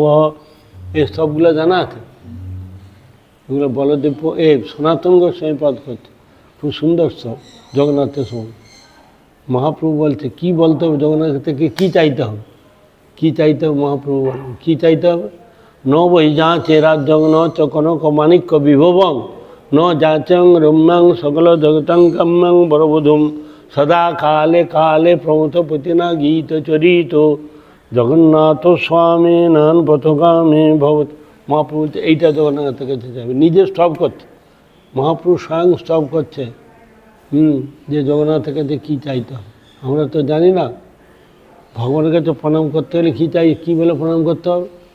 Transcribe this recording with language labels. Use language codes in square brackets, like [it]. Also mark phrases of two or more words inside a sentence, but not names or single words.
[bn] এই সবগুলো জানা আছে, এগুলো বলদেব সনাতন গোস্বামী পাঠ করছে, খুব সুন্দর সব জগন্নাথের সময়। মহাপ্রভু বলছে কী বলতে হবে, জগন্নাথ থেকে কী চাইতে হবে, কী চাইতে হবে, মহাপ্রভু বলেন কী চাইতে হবে। [sa] ন বৈ যাচে রাজ্যং ন চ কনক মাণিক্য বিভবং ন যাচং রম্যাং সকল জগতং কাম্যং বরবধূম সদা কালে কালে প্রমথ পতিনা গীত চরিত জগন্নাথ স্বামী নান পথগামী ভবত। [bn] মহাপ্রভু এইটা জগন্নাথের কাছে যাবে, নিজে স্টপ করছে, মহাপ্রভু স্বয়ং স্টপ করছে। যে জগন্নাথের কাছে কী চাইতে হবে, আমরা তো জানি না। ভগবানের কাছে প্রণাম করতে হলে কী চাই, কী বলে প্রণাম করতে হবে?